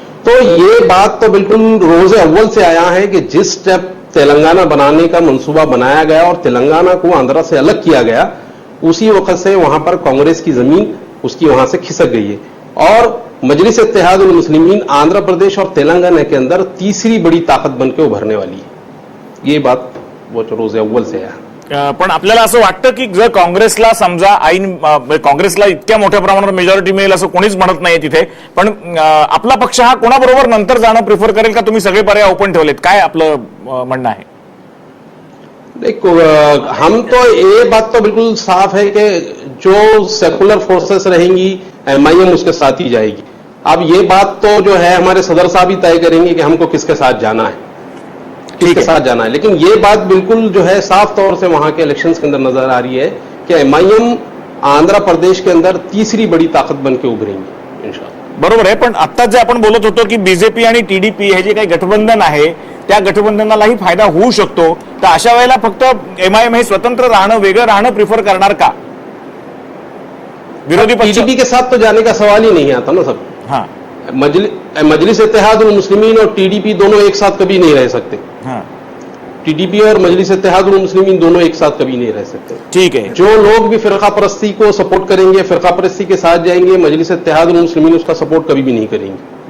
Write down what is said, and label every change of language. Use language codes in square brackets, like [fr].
[hi] तो ये बात तो बिल्कुल रोज़े अव्वल से आया है कि जिस स्टेप तेलंगाना बनाने का मंसूबा बनाया गया और तेलंगाना को आंध्रा से अलग किया गया, उसी वक्त से वहां पर कांग्रेस की जमीन उसकी वहां से खिसक गई है. और मजलिस इत्तेहाद उल मुस्लिमीन आंध्र प्रदेश और तेलंगाना के अंदर तीसरी बड़ी ताकत बनकर उभरने वाली है. ये बात वो रोज़े अव्वल से आया. [mr] पण आपल्याला असं वाटतं की जर काँग्रेसला समजा काँग्रेसला इतक्या मोठ्या प्रमाणात मेजॉरिटी मिळेल असं कोणीच म्हणत नाही तिथे, पण आपला पक्ष हा कोणाबरोबर नंतर जाणं प्रिफर करेल का तुम्ही सगळे पर्याय ओपन ठेवलेत? काय आपलं म्हणणं आहे? [hi] देखो, हम तो ये बात तो बिल्कुल साफ है कि जो सेकुलर फोर्सेस रहेंगी एमआईएम उसके साथ ही जाएगी. अब ये बात तो जो है हमारे सदर साहब ही तय करेंगे कि हमको किसके साथ जाना है, किसके साथ जाना है. लेकिन ये बात बिल्कुल जो है साफ तौर से वहां के इलेक्शंस के अंदर नजर आ रही है कि एमआईएम आंध्र प्रदेश के अंदर तीसरी बड़ी ताकत बन के उभरेंगी इंशाल्लाह. [mr] बरोबर आहे. पण आता जे आपण बोलत होतो की बीजेपी आणि टीडीपी हे जे काही गठबंधन आहे त्या गठबंधनालाही फायदा होऊ शकतो, तर अशा वेळेला फक्त एमआयएम हे स्वतंत्र राहणं, वेगळं राहणं प्रिफर करणार का? विरोधी पक्ष [hi] टीडीपी के साथ तो जाने का सवाल ही नहीं आता ना सर. हाँ, मजलिस इत्तेहाद उल मुस्लिमीन और टीडीपी दोनों एक साथ कभी नहीं रह सकते. हाँ. टीडीपी और मजलिस इत्तेहादुल मुस्लिमीन दोनों एक साथ कभी नहीं रह सकते। ठीक है, जो लोग भी फिरका परस्ती को सपोर्ट करेंगे, फिरका परस्ती के साथ जाएंगे, मजलिस इत्तेहादुल मुस्लिमीन उसका सपोर्ट कभी भी नहीं करेंगे।